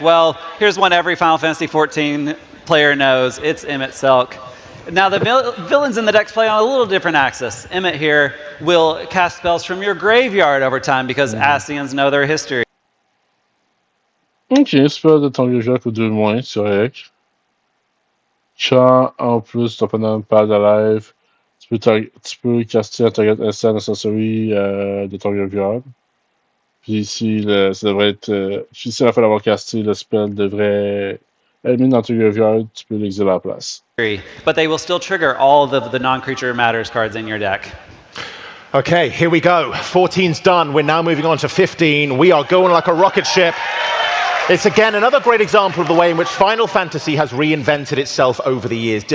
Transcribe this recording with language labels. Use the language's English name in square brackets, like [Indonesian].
[English] Well, here's one every Final Fantasy XIV player knows. It's Emmett Selk. Now, the villains in the decks play on a little different axis. Emmett here will cast spells from your graveyard over time because Ascians know their history. [French] Ok, spell de ton graveyard coûte 2 moins, c'est correct. Chant, en plus, ton opponent pad alive. Tu peux caster un target instant sorcery de ton graveyard. Puis ici, ça devrait être. Si à la fin d'avoir casté, le spell devrait être mis dans ton graveyard, tu peux l'exiler à la place. [English] But they will still trigger all of the non-creature matters cards in your deck. Okay, here we go. 14's done. We're now moving on to 15. We are going like a rocket ship. It's again another great example of the way in which Final Fantasy has reinvented itself over the years.